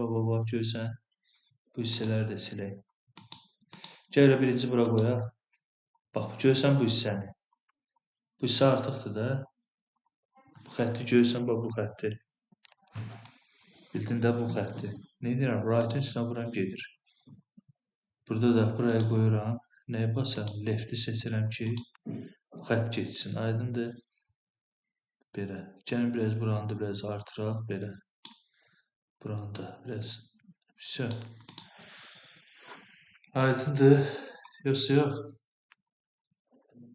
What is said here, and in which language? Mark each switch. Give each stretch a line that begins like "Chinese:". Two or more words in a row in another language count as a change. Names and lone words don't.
Azerbaijani: Bax, görsən. Bu hissələri də silək. Gələ birinci bura qoyaq. Bax, görürsən bu hissəni. Bu hissə artıqdır da. Bu xətti görürsən, bax bu xətti. Bildin də bu xətti. Nə edirəm? Right-in üstünə vuram, gedir. Burada da buraya qoyuram. Nəyə basıram? Left-i seçirəm ki, bu xətt geçsin. Aydındır. Belə. Gəlin biraz buranı da biraz artıraq. Belə. Buranı da biraz. Все. Aydındır. Yoxsa yox.